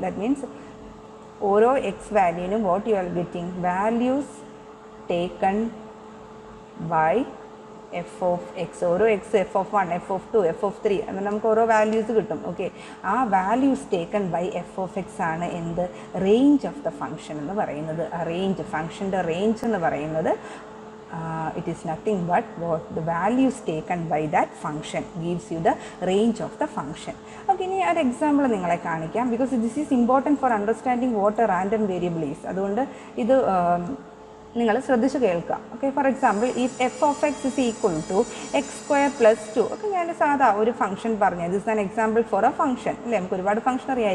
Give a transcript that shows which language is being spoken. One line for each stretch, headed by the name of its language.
English: that means
Malayalam: ഓരോ X വാല്യൂവിനും
English: What you are getting? Values taken by f of x.
Malayalam: ഓരോ X F of 1, F of 2, F of 3 അങ്ങനെ നമുക്ക് ഓരോ values കിട്ടും. Okay, ആ values taken by F of X ആണ് range of the function എന്ന് പറയുന്നത്. ആ റേഞ്ച്, ഫംഗ്ഷൻ്റെ റേഞ്ച് എന്ന് പറയുന്നത്
English: it is nothing but what the values taken by that function gives you the range of the function. Okay,
Malayalam: ഇനി ഒരു example നിങ്ങളെ കാണിക്കാം.
English: Because this is important for understanding what a random variable is.
Malayalam: അതുകൊണ്ട് ഇത് നിങ്ങൾ ശ്രദ്ധിച്ച് കേൾക്കുക.
English: Okay, for example ഈ f of x is equal to x square plus 2.
Malayalam: ഒക്കെ ഞാൻ സാധാ ഒരു ഫംഗ്ഷൻ പറഞ്ഞു.
English: this an example for a function
Malayalam: അല്ലേ. നമുക്ക് ഒരുപാട് ഫംഗ്ഷൻ അറിയാം.